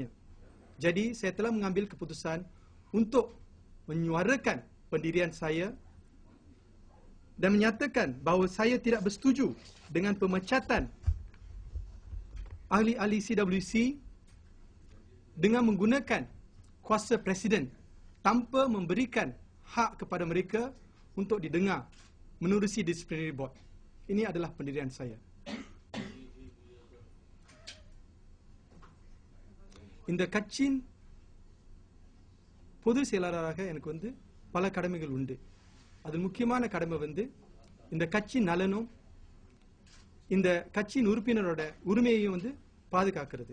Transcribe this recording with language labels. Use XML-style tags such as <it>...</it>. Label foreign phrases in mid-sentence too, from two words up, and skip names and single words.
<ms>Jadi saya telah mengambil keputusan untuk menyuarakan pendirian saya dan menyatakan bahawa saya tidak bersetuju dengan pemecatan ahli-ahli CWC dengan menggunakan kuasa Presiden tanpa memberikan hak kepada mereka untuk didengar menerusi</ms> <en>disciplinary board.</en> <ms>Ini adalah pendirian saya.</ms> <ta>இந்த கட்சியின் பொதுச் செயலாளராக எனக்கு வந்து பல கடமைகள் உண்டு. அதில் முக்கியமான கடமை வந்து இந்த கட்சி நலனும் இந்த கட்சியின் உறுப்பினரோட உரிமையையும் வந்து பாதுகாக்கிறது.</ta>